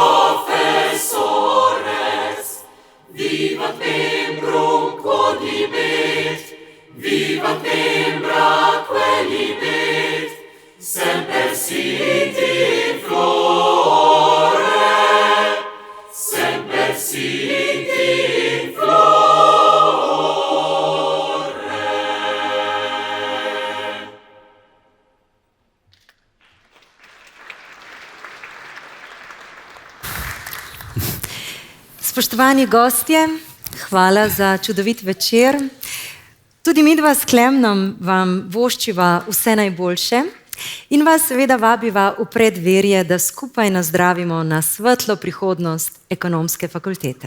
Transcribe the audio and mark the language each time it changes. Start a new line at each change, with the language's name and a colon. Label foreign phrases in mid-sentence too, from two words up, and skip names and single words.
Latin: profesores, vivat membrum quodlibet, vivat membra quellibet, semper sit in flore, semper sit in flore.
Slovenian: Spoštovani gostje, hvala za čudovit večer. Tudi midva s Klemnom vam voščiva vse najboljše in vas seveda vabiva v predverje, da skupaj nazdravimo na svetlo prihodnost Ekonomske fakultete.